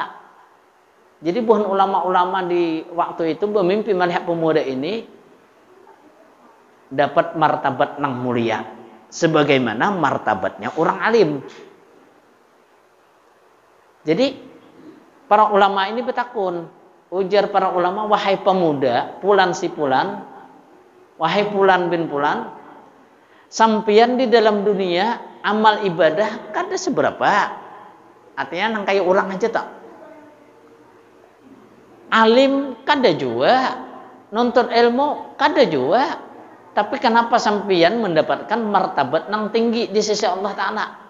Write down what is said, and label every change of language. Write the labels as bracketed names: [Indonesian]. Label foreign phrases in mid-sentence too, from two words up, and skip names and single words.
[Indonesian] Jadi bukan ulama-ulama di waktu itu bermimpi melihat pemuda ini dapat martabat nang mulia sebagaimana martabatnya orang alim. [Banjar] Jadi para ulama ini bertakun. [Indonesian] Ujar para ulama, wahai pemuda, Fulan si Fulan, wahai Fulan bin Fulan, [Banjar] sampian di dalam dunia amal ibadah kada seberapa. Artinya nang kayak orang aja tak. Alim kada juga, nuntut ilmu kada juga. Tapi kenapa sampian mendapatkan martabat nang tinggi di sisi Allah Ta'ala?